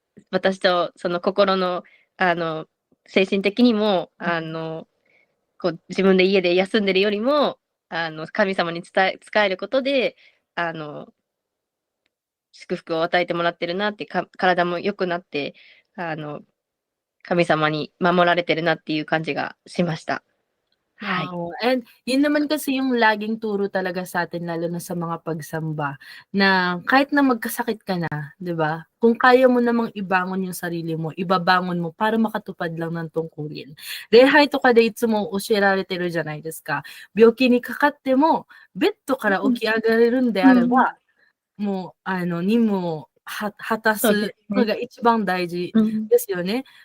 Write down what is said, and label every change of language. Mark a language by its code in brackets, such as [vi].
[ja] 私とその心の、精神的にも、こう自分で家で休んでるよりも、神様に仕えることで、祝福を与えてもらってるなって、体も良くなって、神様に守られてるなっていう感じがしました。はい。 [tl] Oo, and yun naman kasi yung laging turo talaga sa atin lalo na sa mga pagsamba, na kahit na magkasakit ka na, 'di ba? Kung kaya mo namang ibangon yung sarili mo, ibabangon mo para makatupad lang ng tungkulin. [ja] 礼拝とかでいつも教えられてるじゃないですか。病気にかかってもベッドから起き上がれるんであれば、もう任務を果たすのが一番大事ですよね。